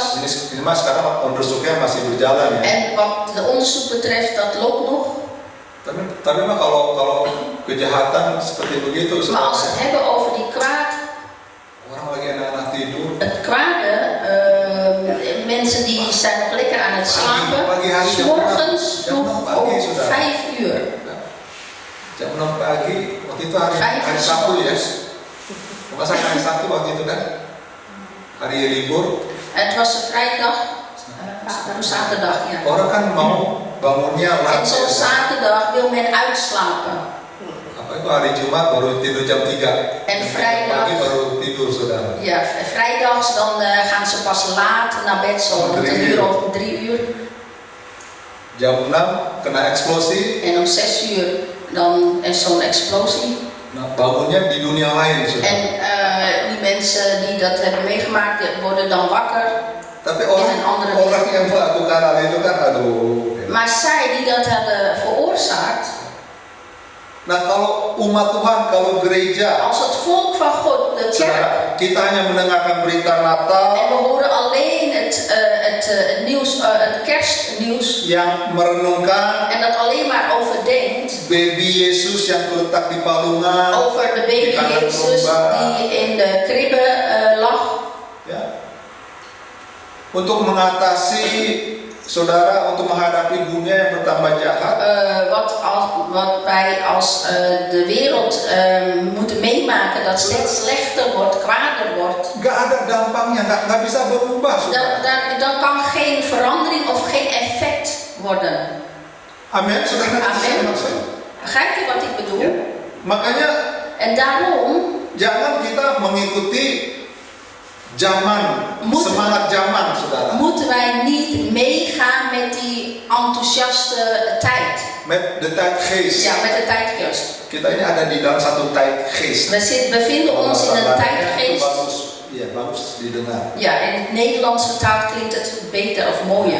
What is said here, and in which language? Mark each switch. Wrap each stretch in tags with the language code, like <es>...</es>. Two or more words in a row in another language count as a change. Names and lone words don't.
<id>Ini mas sekarang onderzoeknya masih berjalan ya.</id> <nl>En wat de onderzoek betreft, dat loopt nog.</nl> <id>Tapi mah kalau kejahatan seperti begitu,</id> <nl>Maar als we het hebben over die kwaad,</nl> <id>orang lagi anak-anak tidur.</id> <nl>het kwade, mensen die zijn nog lekker aan het slapen,</nl> <id>Pagi hari,</id> <nl>'s morgens</nl> <id>jam</id> <nl>vroeg</nl> <id>6 pagi,</id> <nl>om</nl> <id>saudara.</id> <nl>5 uur.</nl> <id>Jam 6 pagi, waktu itu hari Sabtu ya. Masa hari Sabtu waktu itu kan? Hari libur.</id> <nl>Het was een vrijdag, zaterdag, ja.</nl> <id>Orang kan mau bangunnya</id> <nl>En</nl> <id>lambat.</id> <nl>zo'n zaterdag wil men uitslapen.</nl> <id>Apa itu hari Jumat baru tidur jam 3.</id> <nl>En</nl> <id>Jam</id> <nl>vrijdag.</nl> <id>pagi baru tidur, saudara.</id> <nl>Ja, vrijdags dan gaan ze pas laat naar bed, zo rond 1 uur of 3 uur.</nl> <id>Jam 6 kena eksplosi.</id> <nl>En om 6 uur dan is zo'n explosie.</nl> <id>Nah, bangunnya di dunia lain,</id> <nl>En</nl> <id>saudara.</id> <nl>die mensen die dat hebben meegemaakt, die worden dan wakker.</nl> <id>Tapi</id> <nl>in een andere</nl> <id>orang yang melakukan hal itu kan, aduh.</id> <nl>Maar zij die dat hadden veroorzaakt,</nl> <id>Nah, kalau umat Tuhan, kalau gereja,</id> <nl>als het volk van God, de kerk,</nl> <id>saudara, kita hanya mendengarkan berita Natal</id> <nl>en we horen alleen het nieuws, het kerstnieuws,</nl> <id>yang merenungkan</id> <nl>en dat alleen maar overdenkt</nl> <id>baby Yesus yang terletak di palungan,</id> <nl>over de baby Jezus die in de kribbe lag.</nl> <id>ya, untuk mengatasi, saudara, untuk menghadapi dunia yang bertambah jahat.</id> <nl>Wat wij als de wereld moeten meemaken, dat steeds slechter wordt, kwader wordt.</nl> <id>Gak ada dampaknya, gak bisa berubah, saudara.</id> <nl>Dan kan geen verandering of geen effect worden.</nl> <id>Amin, saudara. Amin.</id> <nl>Begrijpt u wat ik bedoel?</nl> <id>Ya. Makanya</id> <nl>En daarom</nl> <id>jangan kita mengikuti zaman, semangat zaman, saudara.</id> <nl>moeten wij niet meegaan met die enthousiaste tijd. Met de tijdgeest. Ja, met de tijdgeest.</nl> <id>Kita ini ada di dalam satu tijdgeest.</id> <nl>We bevinden ons in een tijdgeest.</nl> <id>Bagus, ya bagus didengar.</id> <nl>Ja, in het Nederlands vertaald klinkt het beter of mooier.</nl>